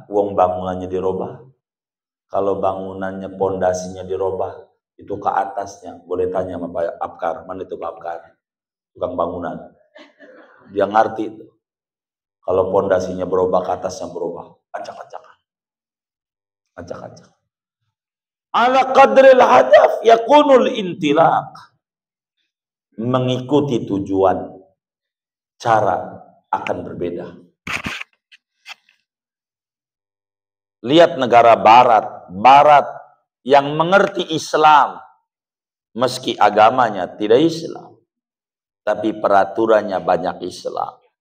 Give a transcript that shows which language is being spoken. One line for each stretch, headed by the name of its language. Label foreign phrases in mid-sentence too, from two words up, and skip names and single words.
Indonesian: Wong bangunannya dirubah. Kalau bangunannya pondasinya dirubah, itu ke atasnya. Boleh tanya sama Pak Apkar, mana itu Pak Apkar? Tukang bangunan. Dia ngerti itu. Kalau pondasinya berubah, ke atasnya berubah. Acak-acakan. Acak-acak.
Arabic: على قدر الهدف يكون الانطلاق.
Indonesian: Mengikuti tujuan, cara akan berbeda. Lihat negara barat yang mengerti Islam, meski agamanya tidak Islam, tapi peraturannya banyak Islam.